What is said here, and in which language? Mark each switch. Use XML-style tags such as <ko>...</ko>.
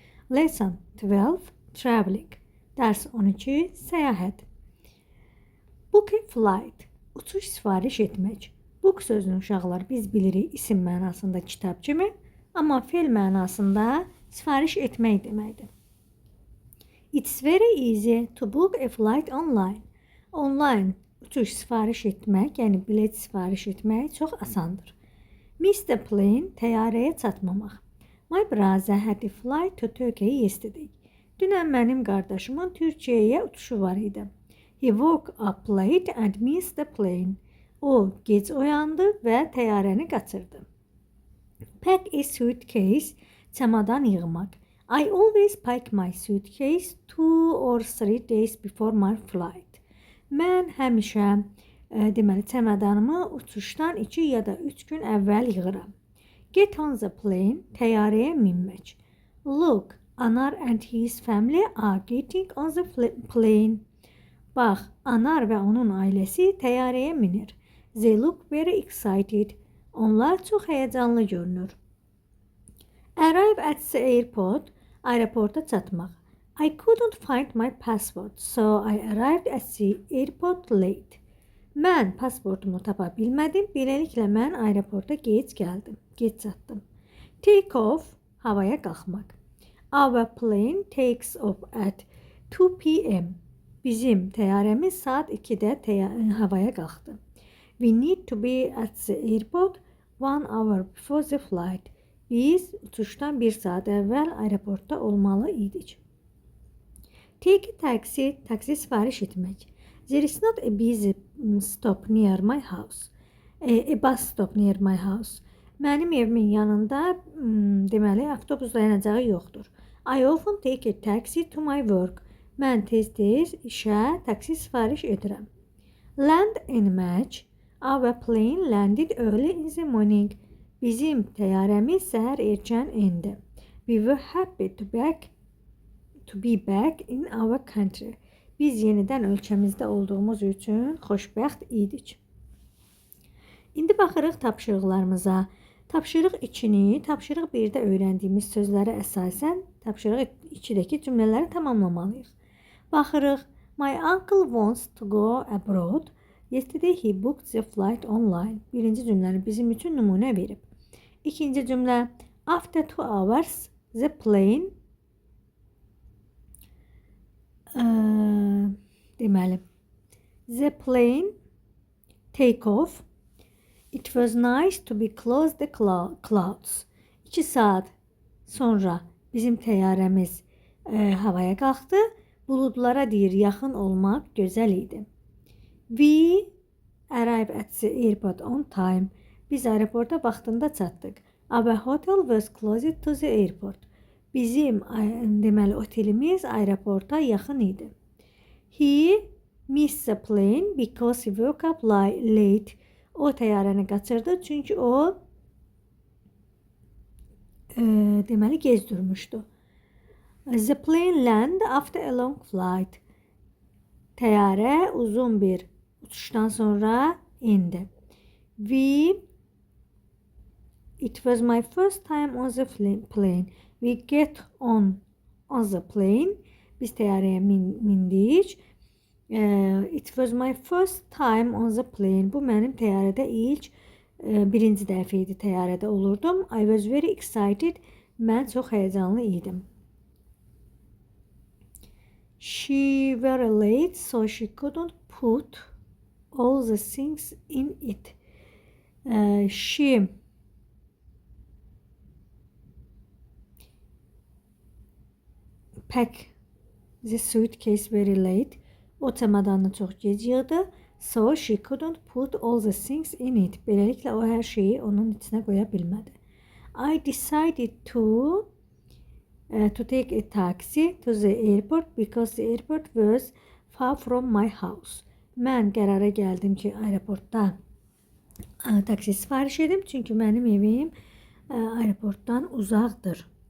<en>Lesson 12 Traveling.</en> <az>Dərs 12 səyahət.</az> <en>Book a flight.</en> <az>Uçuş sifariş etmək. Book sözünü uşaqlar biz bilirik isim mənasında kitab kimi, amma fe'l mənasında sifariş etmək deməkdir.</az> <en>It's very easy to book a flight online.</en> <az>Online uçuş sifariş etmək, yəni bilet sifariş etmək çox asandır.</az> <en>Miss the plane,</en> <az>təyyarəyə çatmamaq.</az> <en>My brother had a flight to Turkey yesterday.</en> <az>Dünən mənim qardaşımın Türkiyəyə uçuşu var idi.</az> <en>He woke up late and missed the plane.</en> <az>O gec oyandı və təyyarəni qaçırdı.</az> <en>Pack a suitcase,</en> <az>çamadan yığmaq.</az> <en>I always pack my suitcase 2 or 3 days before my flight.</en> <az>Mən həmişə çamadanımı uçuşdan 2 ya da 3 gün əvvəl yığıram.</az> <en>Get on the plane,</en> <az>təyyarəyə minmək.</az> <en>Look, Anar and his family are getting on the plane.</en> <az>Bax, Anar və onun ailəsi təyyarəyə minir.</az> <en>They look very excited.</en> <az>Onlar çox həyəcanlı görünür.</az> <en>Arrive at the airport,</en> <az>aeroporta çatmaq.</az> <en>I couldn't find my passport, so I arrived at the airport late.</en> <az>Mən pasportumu tapa bilmədim, beləliklə mən aeroporta gec gəldim, gec çatdım.</az> <en>Take off,</en> <az>havaya qalxmaq.</az> <en>Our plane takes off at 2 p.m.</en> <az>Bizim təyyarəmiz saat 2-də havaya qalxdı.</az> <en>We need to be at the airport 1 hour before the flight.</en> <az>Biz uçuşdan 1 saat əvvəl aeroportda olmalı idik.</az> <en>Take a taxi,</en> <az>taksi sifariş etmək.</az> <en>There is not a busy stop near my house. A bus stop near my house.</en> <az>Mənim evimin yanında deməli avtobus dayanacağı yoxdur.</az> <en>I often take a taxi to my work.</en> <az>Mən tez-tez işə taksi sifariş edirəm.</az> <en>Land</en> <az>enmək.</az> <en>Our plane landed early in the morning.</en> <az>Bizim təyyarəmiz səhər erkən endi.</az> <en>We were happy to be back in our country.</en> <az>Biz yenidən ölkəmizdə olduğumuz üçün xoşbəxt idik. İndi baxırıq tapşırıqlarımıza. Tapşırıq 2-ni, tapşırıq 1-də öyrəndiyimiz sözlərə əsasən tapşırıq 2-dəki cümlələri tamamlamalıyıq. Baxırıq.</az> <en>My uncle wants to go abroad. Yesterday he booked the flight online.</en> <az>Birinci cümləni bizim üçün nümunə verib. İkinci cümlə.</az> <en>After 2 hours the plane</en> <az>deməli</az> <en>the plane take off. It was nice to be close the clouds.</en> <az>2 saat sonra bizim təyyarəmiz havaya qalxdı. Buludlara deyir yaxın olmaq gözəl idi.</az> <en>We arrived at the airport on time.</en> <az>Biz aeroporta vaxtında çatdıq.</az> <en>Our hotel was close to the airport.</en> <az>Bizim deməli otelimiz aeroporta yaxın idi.</az> <en>He missed the plane because he woke up late.</en> <az>O təyyarəni qaçırdı çünki o deməli gec durmuşdu.</az> <en>The plane landed after a long flight.</en> <az>Təyyarə uzun bir uçuşdan sonra indi.</az> <en>It was my first time on the plane. We get on the plane.</en> <az>Biz təyyarəyə mindik.</az> <en>It was my first time on the plane.</en> <az>Bu mənim təyyarədə ilk birinci dəfə idi təyyarədə olurdum.</az> <en>I was very excited.</en> <az>Mən çox həyəcanlı idim.</az> <en>She very late, so she couldn't put all the things in it. She packed the suitcase very late.</en> <az>O çamadanını çox gec yığdı.</az> <en>So she couldn't put all the things in it.</en> <az>Beləliklə o hər şeyi onun içinə qoya bilmədi.</az> <en>I decided to take a taxi to the airport because the airport was far from my house.</en> <az>Mən qərara gəldim ki, aeroportda taksi sifariş edim, çünki mənim evim aeroportdan uzaqdır.</az>